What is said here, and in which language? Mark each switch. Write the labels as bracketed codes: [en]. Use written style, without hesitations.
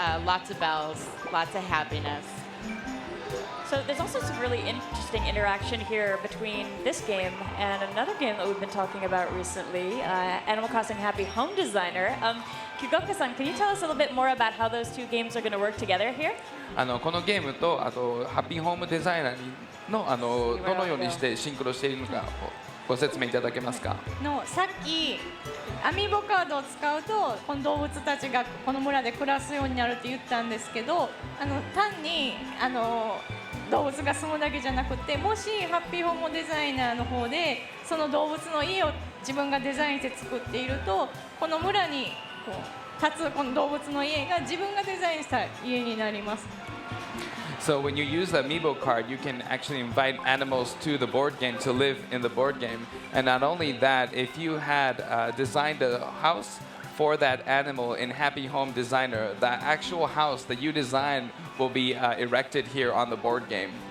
[en] Lots of bells, lots of happiness. So there's also some really interesting interaction here between this game and another game that we've been talking about recently, Animal Crossing Happy Home Designer. Kyogoka-san, can you tell us a little bit more about how those two games are going to work together here? [ja] このゲームとあとハッピーホームデザイナーのどのようにしてシンクロしているのかご説明いただけますか？さっきアミーボカードを使うとこの動物たちがこの村で暮らすようになるって言ったんですけど、単に動物が住むだけじゃなくて、もしハッピーホームデザイナーの方でその動物の家を自分がデザインして作っていると、この村に立つこの動物の家が自分がデザインした家になります。 [en] So when you use the Amiibo card, you can actually invite animals to the board game to live in the board game. And not only that, if you had designed a house for that animal in Happy Home Designer, the actual house that you designed will be erected here on the board game.